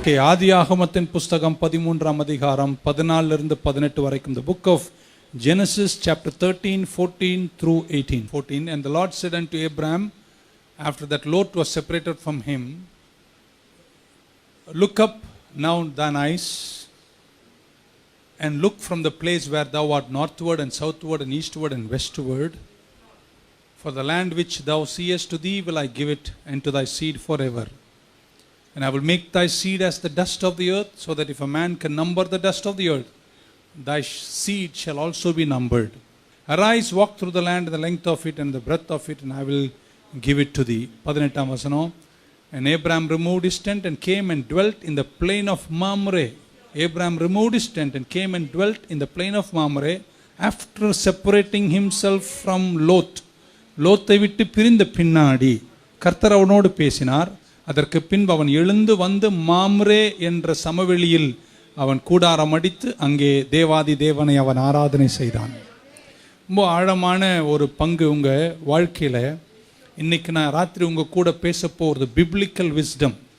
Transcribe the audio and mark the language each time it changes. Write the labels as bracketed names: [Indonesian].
[Tamil] ஆதியாகமத்தின் புஸ்தகம் 13ஆம் அதிகாரம் 14 இருந்து 18 வரைக்கும். [English] The book of Genesis chapter 13, 14 through 18. 14. And the Lord said unto Abraham, after that Lot was separated from him, look up now thine eyes, and look from the place where thou art northward and southward and eastward and westward. For the land which thou seest, to thee will I give it, and to thy seed forever. And I will make thy seed as the dust of the earth, so that if a man can number the dust of the earth, thy seed shall also be numbered. Arise, walk through the land, the length of it and the breadth of it, and I will give it to thee. [Tamil] 18ஆம் வசனம். [English] And Abraham removed his tent and came and dwelt in the plain of Mamre. Abraham removed his tent and came and dwelt in the plain of Mamre after separating himself from Lot. [Tamil] லோத்தை விட்டு பிரிந்த பின்னாடி கர்த்தர் அவனோடு பேசினார். அதற்கு பின்பு அவன் எழுந்து வந்து மாம்ரே என்ற சமவெளியில் அவன் கூடாரம் அடித்து அங்கே தேவாதி தேவனை அவன் ஆராதனை செய்தான். ரொம்ப ஆழமான ஒரு பங்கு உங்கள் வாழ்க்கையில். இன்னைக்கு நான் ராத்திரி உங்கள் கூட பேச போகிறது பிப்ளிக்கல் விஸ்டம்.